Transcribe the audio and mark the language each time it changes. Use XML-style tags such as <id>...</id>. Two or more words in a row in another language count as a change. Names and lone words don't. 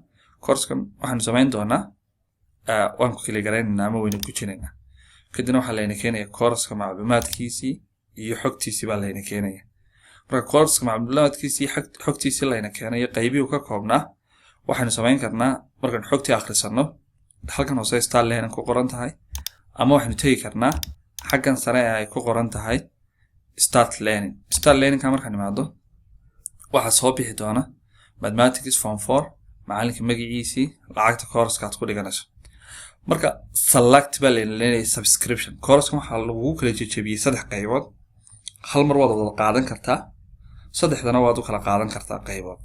<so>Course-kan waxaan samayn doonaa waan ku kili garaynaynaa ama waynu ku jiraynaa. Kadibna waxa la keenayaa course-ka macluumaadkiisii iyo xogtiisi baa la keenaya. Marka course-ka macluumaadkiisi xogtiisi la keenayo qaybihi uu ka koobnaa waxaanu samayn karnaa markaan xogtii akhrisano halkan hoose</so> <en>start learning</en> <so>ku qoran tahay ama waxaanu tagi karnaa xaggan sare ay ku qoran tahay</so> <en>start learning. Start learning</en> <so>ka markaan imaado waxa soo bixi doona</so> <en>mathematics form 4</en> <so>macalinka magaciisi lacagta course-ka aad ku dhiganayso. marka select baa leeyahay subscription. course-ka waxa lagu kala jajabiyay saddex qaybood. hal mar wada qaadan kartaa saddexdana waad u kala qaadan kartaa qaybood.</so>